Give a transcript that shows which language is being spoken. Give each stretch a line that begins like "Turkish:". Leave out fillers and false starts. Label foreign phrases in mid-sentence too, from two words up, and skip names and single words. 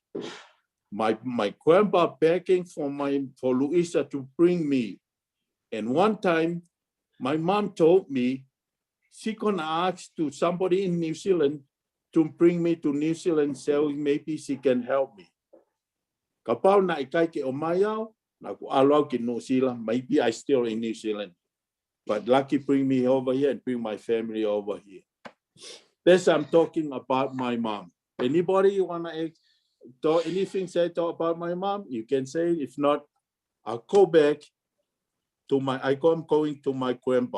English: My grandpa begging for Luisa to bring me. And one time, my mom told me, she gonna ask to somebody in New Zealand to bring me to New Zealand, so maybe she can help me.
Tongan: Kapau na ikai ke o mai au, na ku alo ki New Zealand,
English: maybe I still in New Zealand. But lucky bring me over here and bring my family over here. This I'm talking about my mom. Anybody wanna talk anything talk about my mom? You can say. If not, I'll go back to I'm going to my grandpa.